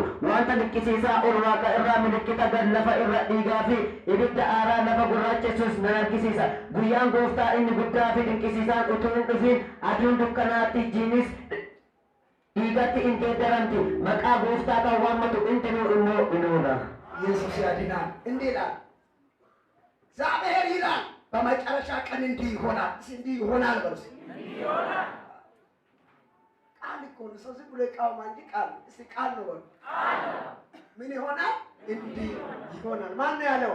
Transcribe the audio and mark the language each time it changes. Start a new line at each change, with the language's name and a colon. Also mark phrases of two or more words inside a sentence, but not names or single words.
Oromo: Wanta dinqisiisaa ol waaqa irraa milikkita gad lafa irra dhiigaa fi ibidda aaraa lafa gurraachessus nan argisiisa. Guyyaan gooftaa inni guddaa fi dinqisiisaan utuu hin dhufin aduun dukkanaatti jiinis dhiigatti hin geeddaramti. Maqaa gooftaa kan waammatu hundinuu immoo inuudha.
Amharic: ኢየሱስ ያድናል። እንዲህ ይላል እግዚአብሔር ይላል በመጨረሻ ቀን እንዲህ ይሆናል። እንዲህ ይሆናል በርስ ቃል እኮ ነው። ሰው ዝም ብሎ ይቃወማል እንጂ ቃል እስቲ ቃል ነው በሉ። ምን ይሆናል? እንዲህ ይሆናል። ማን ነው ያለው?